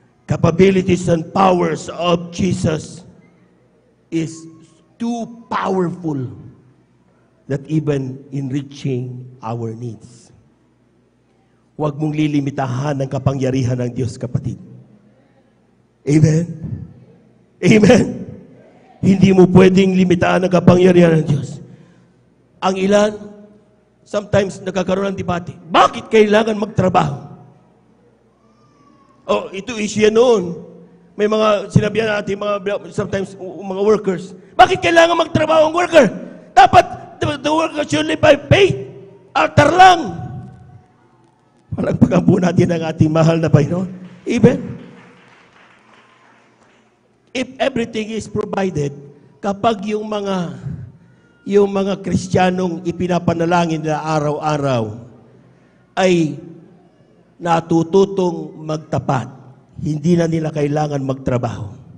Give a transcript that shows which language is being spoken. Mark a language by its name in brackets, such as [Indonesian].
[English] Capabilities and powers of Jesus is too powerful that even in reaching our needs. [Filipino] Huwag mong lilimitahan ang kapangyarihan ng Diyos, kapatid. Amen? Amen? Hindi mo pwedeng limitaan ang kapangyarihan ng Diyos. Ang ilan, sometimes nakakaroon ng debate. Bakit kailangan magtrabaho? Oh, ito issue yan noon. May mga sinabihan natin, sometimes mga workers. Bakit kailangan magtrabaho ang worker? [English] Dapat the worker should live by faith. [Filipino] Altar lang. Palagpagan po natin ang ating mahal na Panginoon. [English] Even if everything is provided, [Filipino] kapag yung mga Kristiyanong ipinapanalangin na araw-araw ay natututong magtapat, hindi na nila kailangan magtrabaho.